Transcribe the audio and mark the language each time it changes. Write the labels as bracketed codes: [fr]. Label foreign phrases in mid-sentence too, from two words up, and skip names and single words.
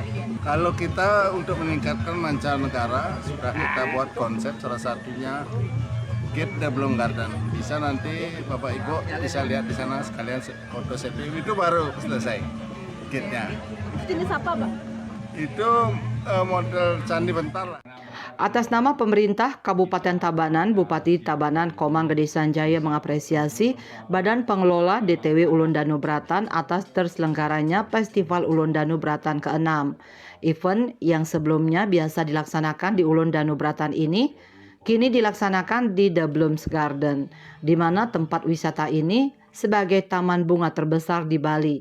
[id] Kalau kita untuk meningkatkan mancanegara sudah kita buat konsep, salah satunya Gate The Bloom Garden. Bisa nanti Bapak Ibu bisa lihat di sana sekalian foto selfie, itu baru selesai gate-nya. Jenis apa, Pak? Itu model candi bentar lah. Atas nama pemerintah Kabupaten Tabanan, Bupati Tabanan Komanggede Sanjaya mengapresiasi Badan Pengelola DTW Ulundanu Beratan atas terselenggaranya Festival Ulundanu Beratan ke-6. Event yang sebelumnya biasa dilaksanakan di Ulundanu Beratan ini kini dilaksanakan di The Blooms Garden, di mana tempat wisata ini sebagai taman bunga terbesar di Bali.